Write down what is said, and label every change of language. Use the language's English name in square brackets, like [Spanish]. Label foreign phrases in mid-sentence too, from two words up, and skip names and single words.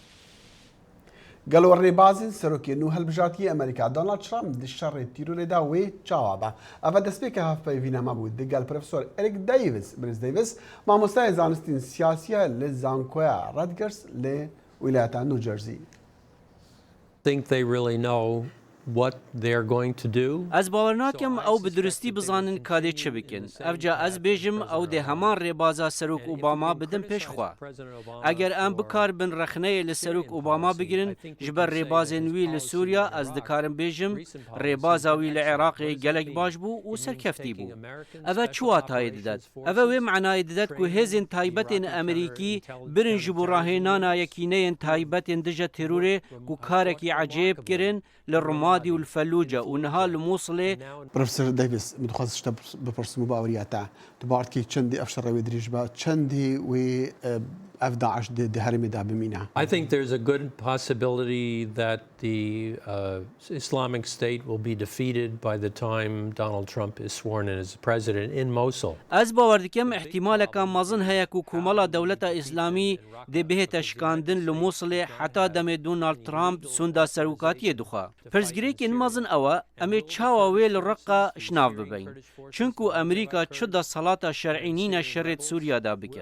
[Kurdish] Gelo rêbazên serokê nû hilbijartiyê Amerîka Donald Trump di şerê tîrorê de wê çawa be. Ev destpêka hevpeyvîna me bû digel Profesor Eric Davis, Briz Davis, mamosteyê zanistîn siyasî ye li zankoya Rutgers lê Wîlayeta New Jersey. [English] Think they really know what they're going to do. [Kurdish] Ez bawer nakim ew bi duristî bizanin kadê çi bikin. Ev ca ez bêjim ew dê heman rêbaza Serok Obama bidin pêş xwe. Eger em bikar bin rexneyê li Serok Obama bigirin ji ber rêbazên wî li Sûriya ez dikarim bêjim rêbaza wî li Iraqê gelek baş bû û serkeftî bû. Ev çi watayê didet? Ev wê menayê didet ku hêzên taybetên Emerîkî birin ji bo rahênana yekîneyên taybetên dija terorê ku karekî ecêb kirin li Rumadî û li Felûce û niha li Mosulê. Profesor Davis, min dixwazim tiştek bipirsim û baweriya te. Tu bartkî çendî ev şerê wê dirêj be, çendî wê ev Daesh di herêmê de bimîne. [English] I think there's a good possibility that the Islamic State will be defeated by the time Donald Trump is sworn in as president in Mosul. [Kurdish] Ez bawer dikim ihtimaleka mezin heye ku komala dewleta İslamî dê bihête şikandin li Mosulê heta demê Donald Trump sonda serokatiyê dixwe. Pirsgirêkên mezin ew e em ê çawa wê li Reqqa şinav bibin. Çunku Amerîka çi desalata şerعî nîne şerê Sûriya da bike.